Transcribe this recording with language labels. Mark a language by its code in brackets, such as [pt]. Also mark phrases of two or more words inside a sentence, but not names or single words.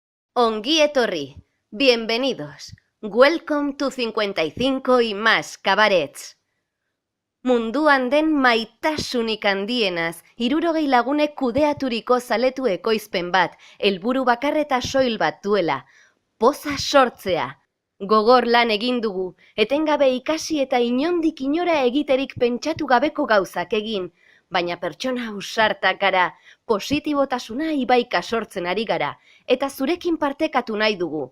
[eu] Ongi etorri, [es] bienvenidos, [en] welcome to 55 y más cabarets. [eu] Munduan den maitasunik handienaz, 60 lagunek kudeaturiko zaletu ekoizpen bat, helburu bakar eta soil bat duela, poza sortzea. Gogor lan egin dugu, etengabe ikasi eta inondik inora egiterik pentsatu gabeko gauzak egin, baina pertsona ausartak gara, positibotasuna ibaika sortzen ari gara, eta zurekin partekatu nahi dugu.